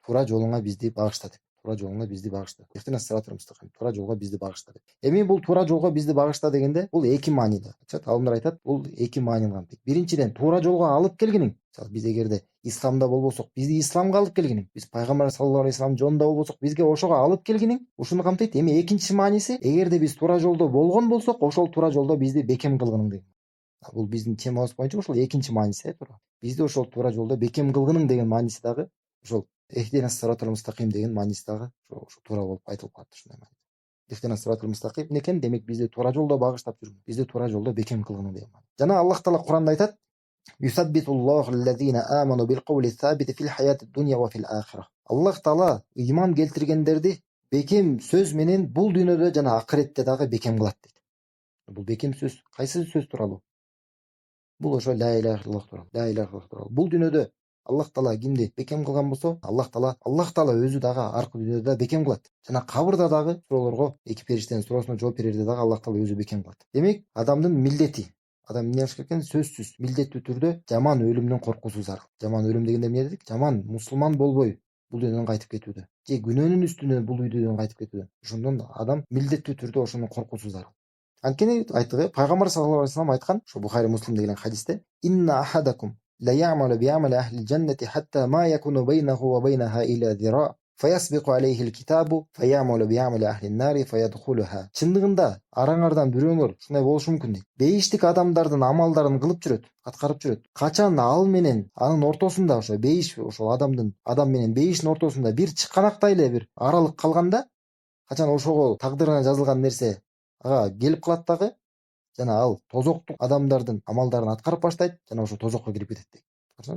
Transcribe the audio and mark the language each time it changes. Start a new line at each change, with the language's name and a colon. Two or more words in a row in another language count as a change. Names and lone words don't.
Kyrgyz: Туура жолуңа бизди багышта деп. Туура жолуңа бизди багышта.
Arabic: اهدنا الصراط المستقيم.
Kyrgyz: Туура жолго бизди багышта деп. Эми бул туура жолго бизди багышта дегенде бул эки мааниде. Алымдар айтат, бул эки маанини камтыйт. Биринчиден туура жолго алып келгениң. Биз эгерде исламда болбосок, бизди исламга алып келгениң. Биз Пайгамбар
Arabic: صلى الله عليه وسلم
Kyrgyz: жолунда болбосок, бизге ошого алып келгениң. Ушуну камтыйт. Эми экинчи мааниси, эгерде биз туура жолдо болгон болсок, ошол туура жолдо бизди бекем кылгының деген. Бул биздин темабыз боюнча ошол экинчи мааниси туура. Бизди ошол туура жолдо бекем кылгының деген мааниси дагы ошол
Arabic: اهدنا الصراط المستقيم
Kyrgyz: деген мааниси дагы ошо туура болуп айтылып калат ушундай мааниде.
Arabic: اهدنا الصراط المستقيم
Kyrgyz: экен, демек бизди туура жолдо багыштап жүргүн. Бизди туура жолдо бекем кылгының деген маани. Жана Аллах Таала Куранда айтат:
Arabic: "يثبت الله الذين آمنوا بالقول الثابت في الحياة الدنيا وفي الآخرة".
Kyrgyz: Аллах Таала иман келтиргендерди бекем сөз менен бул дүйнөдө жана акыретте дагы бекем кылат дейт. Бул бекем сөз кайсы сөз тууралуу? Бул ошо
Arabic: لا إله إلا الله
Kyrgyz: тууралуу.
Arabic: لا إله إلا الله
Kyrgyz: тууралуу. Бул дүйнөдө Аллах Таала кимди бекем кылган болсо, Аллах Таала өзү дагы аркы дүйнөдө бекем кылат. Жана кабырда дагы суроолорго, эки периштенин суроосуна жооп берерде дагы Аллах Таала өзү бекем кылат. Демек, адамдын милдети, адам эмне кылыш керек экен? Сөзсүз милдеттүү түрдө жаман өлүмдөн коркуусу зарыл. Жаман өлүм дегенде эмне дедик? Жаман мусулман болбой бул дүйнөдөн кайтып кетүүдө, же күнөөнүн үстүнө бул дүйнөдөн кайтып кетүүдө. Ошондон адам милдеттүү түрдө ошондон коркуусу зарыл. Анткени айткы Пайгамбар
Arabic: صلى الله عليه وسلم
Kyrgyz: айткан, ошо Бухари Муслимде келген хадисте:
Arabic: "إن أحدكم ليعمل بعمل أهل الجنة حتى ما يكون بينه وبينها إلا ذراع, فيسبق عليه الكتاب فيعمل بعمل أهل النار فيدخلها".
Kyrgyz: Чындыгында араңардан бирөөңөр ушундай болушу мүмкүн дейт. Бейиштик адамдардын амалдарын кылып жүрөт, аткарып жүрөт. Качан ал менен анын ортосунда ошо бейиш, ошол адам менен бейиштин ортосунда бир чыканактай эле бир аралык калганда, качан ошого тагдырына жазылган нерсе ага келип калат дагы, жана ал тозоктук адамдардын амалдарын аткарып баштайт, жана ошо тозокко кирип кетет дейт.